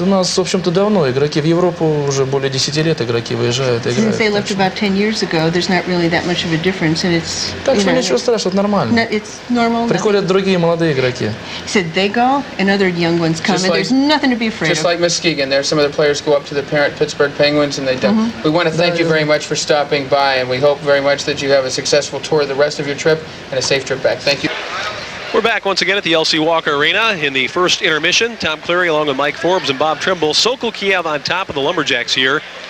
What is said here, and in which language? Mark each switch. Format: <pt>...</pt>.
<ru>У нас, в общем-то, давно игроки в Европу уже более 10 лет игроки выезжают, играют.</ru> <en>Since they left about 10 years ago, there's not really that much of a difference, and it's.</en> <ru>Так что ничего страшного, это нормально.</ru> <en>It's normal.</en> <ru>Приходят другие молодые игроки.</ru> <en>He said they go, and other young ones come, and there's nothing to be afraid of. Just like Muskegon, there some of the players go up to the parent Pittsburgh Penguins, and they don't. We want to thank you very much for stopping by, and we hope very much that you have a successful tour of the rest of your trip and a safe trip back. Thank you. We're back once again at the LC Walker Arena in the first intermission. Tom Cleary along with Mike Forbes and Bob Trimble. Sokol Kiev on top of the Lumberjacks here</en>